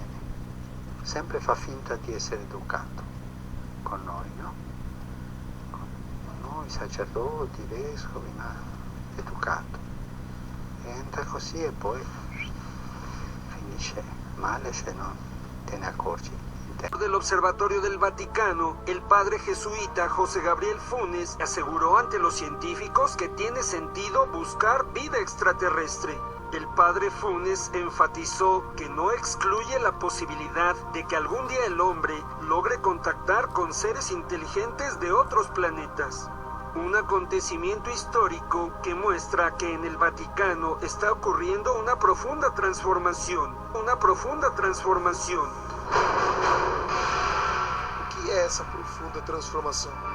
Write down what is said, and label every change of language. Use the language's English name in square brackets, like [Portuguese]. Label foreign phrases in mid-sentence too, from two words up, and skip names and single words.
[Italian] Sempre fa finta di essere educato con noi, no? Con noi sacerdoti, vescovi, ma educato. E entra così e poi finisce male se non te ne accorgi. [Spanish] Del Observatorio del Vaticano, el padre jesuita José Gabriel Funes aseguró ante los científicos que tiene sentido buscar vida extraterrestre. El padre Funes enfatizó que no excluye la posibilidad de que algún día el hombre logre contactar con seres inteligentes de otros planetas. Un acontecimiento histórico que muestra que en el Vaticano está ocurriendo una profunda transformação. [Portuguese] O que é essa profunda transformação?